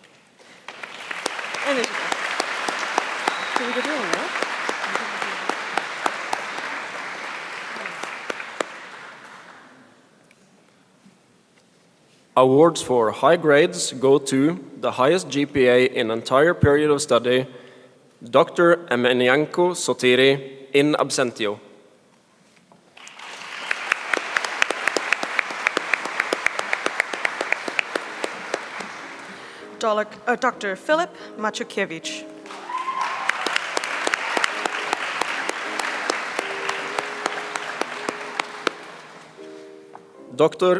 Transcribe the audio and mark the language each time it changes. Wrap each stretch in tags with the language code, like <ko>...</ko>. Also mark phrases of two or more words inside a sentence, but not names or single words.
<en>Awards for high grades go to the highest GPA in entire period of study, Dr. Emelianko Sotiri,</en> <la>in absentio.</la> <en>Dr. Filip Maciukiewicz. Dr.</en>